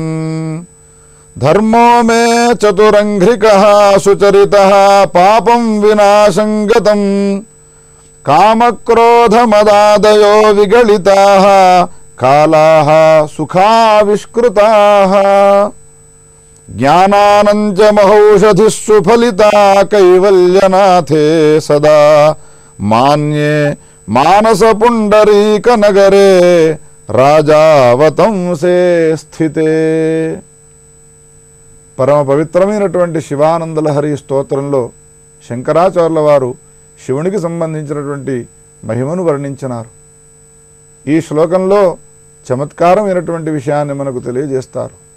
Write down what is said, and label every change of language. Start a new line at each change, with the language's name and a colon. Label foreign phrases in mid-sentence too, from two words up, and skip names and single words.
Sanskrit: धर्मो मे चतुरङ्घ्रिकः सुचरितः पापं विनाशं गतं कामक्रोधमदादयो विगलिताः कालाः सुखाविष्कृताः ज्ञानानञ्च महौषधिः सुफलिता कैवल्यनाथे सदा मान्ये मानसपुण्डरीकनगरे राजावतंसे स्थिते।
Telugu: పరమ పవిత్రమైనటువంటి శివానందలహరి స్తోత్రంలో శంకరాచార్యుల వారు శివునికి సంబంధించినటువంటి మహిమను వర్ణించినారు. ఈ శ్లోకంలో చమత్కారమైనటువంటి విషయాన్ని మనకు తెలియజేస్తారు.